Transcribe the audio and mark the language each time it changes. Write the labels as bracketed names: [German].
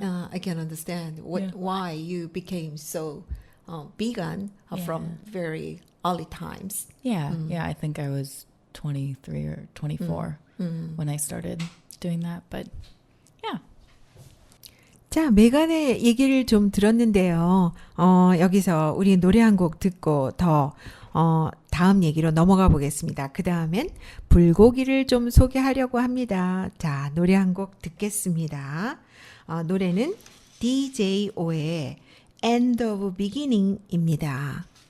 [English] I can understand why you became so vegan from very early times. Yeah, I think I was 23 or 24 when I started doing that, but yeah. [Korean] 자, 메간의 얘기를 좀 들었는데요. 여기서 우리 노래 한 곡 듣고 더 다음 얘기로 넘어가 보겠습니다. 그 다음엔 불고기를 좀 소개하려고 합니다. 자, 노래 한 곡 듣겠습니다. 노래는 DJO의 End of Beginning입니다.